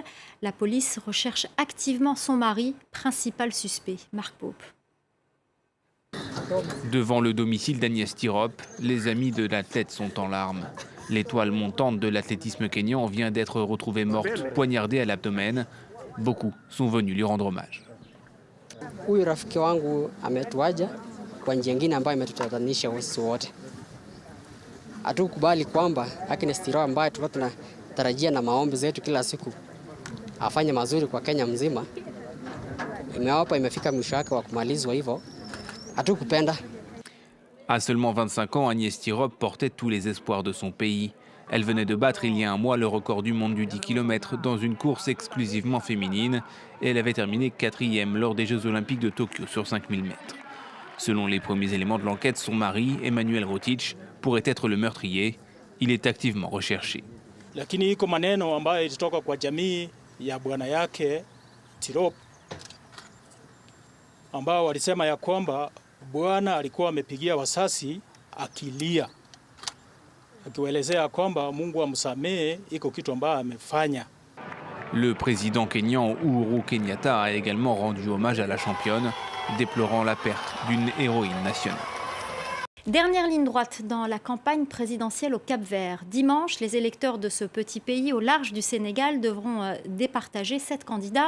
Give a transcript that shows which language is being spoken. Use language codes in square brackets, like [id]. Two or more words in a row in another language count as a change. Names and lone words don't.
[fr] La police recherche activement son mari, principal suspect, Marc Pope. Devant le domicile d'Agnès Tirop, les amis de l'athlète sont en larmes. L'étoile montante de l'athlétisme kényan vient d'être retrouvée morte, poignardée à l'abdomen. Beaucoup sont venus lui rendre hommage. [sw] Huyu rafiki wangu ametuaja kwa njia nyingine ambayo imetutatanisha sisi wote. Hatukubali kwamba Agnes Tirop ambaye tulikuwa tunatarajia na maombi zetu kila siku afanye mazuri kwa Kenya mzima, imefika mwisho wake wa kumalizwa hivyo. Hatukupenda. [fr] À seulement 25 ans, Agnès Tirop portait tous les espoirs de son pays. Elle venait de battre il y a un mois le record du monde du 10 km dans une course exclusivement féminine et elle avait terminé 4e lors des Jeux Olympiques de Tokyo sur 5000 mètres. Selon les premiers éléments de l'enquête, son mari, Emmanuel Rotich, pourrait être le meurtrier. Il est activement recherché. [sw] Lakini iko maneno ambayo ilitoka kwa jamii ya bwana yake Tirop ambao walisema ya kwamba bwana alikuwa amepigia wasasi akilia, akiwaelezea kwamba Mungu amsamehe, iko kitu ambayo amefanya. [fr] Le président kényan Uhuru Kenyatta a également rendu hommage à la championne, déplorant la perte d'une héroïne nationale. Dernière ligne droite dans la campagne présidentielle au Cap-Vert. Dimanche, les électeurs de ce petit pays au large du Sénégal devront départager 7 candidats.